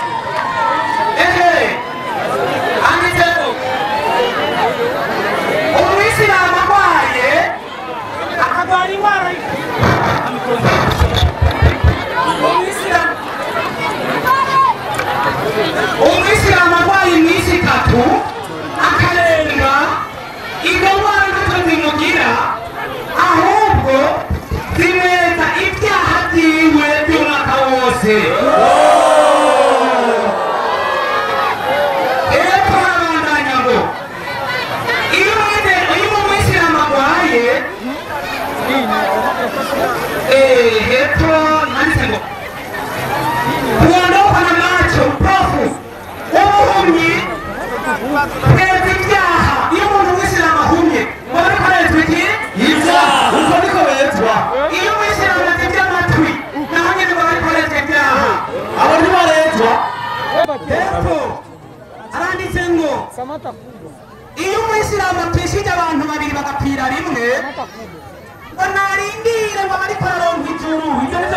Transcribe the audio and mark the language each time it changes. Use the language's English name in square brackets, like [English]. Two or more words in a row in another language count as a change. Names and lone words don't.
[Rundi] anditseho umwisilamu arwaye akagwara indwara umwisilamu arwaye iminsi 3 akarenga izo ndwara ntacyo zimugira ahubwo zimweza ibyaha byiwe by'umwaka wose hepfo harabandanya ngo iyo umwisilamu arwaye hepfo handitse ngo [Swahili] kuondoka na macho upofu [Rundi] ubuhumyi kweza ibyaha iyo umuntu w'isilamu ahumye ngo ariko arezwa iki ibyaha uko niko bezwa iyo umwisilamu atebye amatwi naho nyine ngo ariko arezwa ibyaha abo ntibarezwa hepfo aranditse ngo iyo umwisilamu atwishije abantu babiri bagapfira rimwe ngo narindire ngo ariko araronka ijuru ibyo nibyo